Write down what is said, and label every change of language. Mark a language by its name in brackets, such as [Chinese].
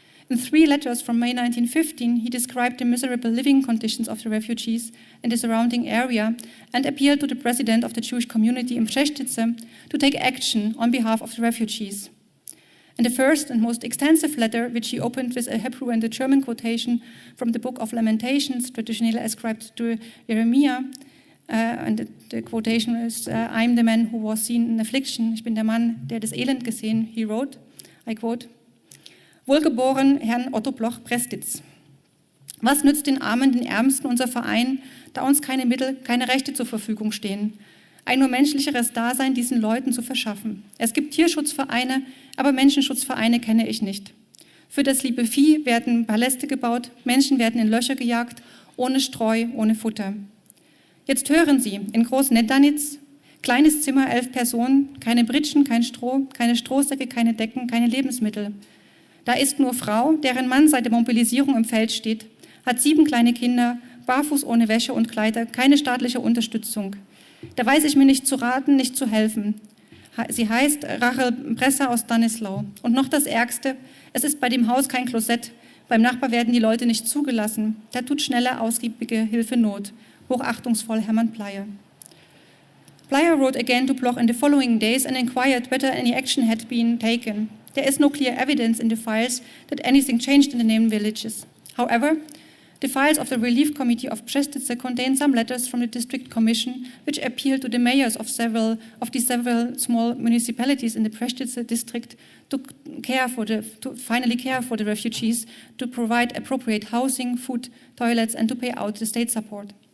[English] In 3 letters from May 1915, he described the miserable living conditions of the refugees in the surrounding area and appealed to the president of the Jewish community in Preštice to take action on behalf of the refugees. In the first and most extensive letter, which he opened with a Hebrew and a German quotation from the Book of Lamentations, traditionally ascribed to Jeremiah, and the quotation is, I'm the man who was seen in affliction. [German] Ich bin der Mann, der das Elend gesehen. [English] He wrote, I quote, [German] Wohlgeboren Herrn Otto Bloch, Prestitz. Was nützt den Armen, den Ärmsten unser Verein, da uns keine Mittel, keine Rechte zur Verfügung stehen? Ein nur menschlicheres Dasein diesen Leuten zu verschaffen. Es gibt Tierschutzvereine, aber Menschenschutzvereine kenne ich nicht. Für das liebe Vieh werden Paläste gebaut, Menschen werden in Löcher gejagt, ohne Streu, ohne Futter. Jetzt hören Sie, in Groß-Nettanitz, kleines Zimmer, 11 Personen, keine Britschen, kein Stroh, keine Strohsäcke, keine Decken, keine Lebensmittel. Da ist nur Frau, deren Mann seit der Mobilisierung im Feld steht, hat 7 kleine Kinder, barfuß ohne Wäsche und Kleider, keine staatliche Unterstützung. Da weiß ich mir nicht zu raten, nicht zu helfen. Sie heißt Rachel Bresser aus Stanislau. Und noch das Ärgste, es ist bei dem Haus kein Klosett. Beim Nachbar werden die Leute nicht zugelassen. Da tut schnelle, ausgiebige Hilfe Not. Hochachtungsvoll Hermann Pleyer. [English] Pleyer wrote again to Bloch in the following days and inquired whether any action had been taken. There is no clear evidence in the files that anything changed in the named villages. However, the files of the Relief Committee of Prestice contain some letters from the District Commission which appeal to the mayors of several small municipalities in the Prestice district to finally care for the refugees, to provide appropriate housing, food, toilets, and to pay out the state support.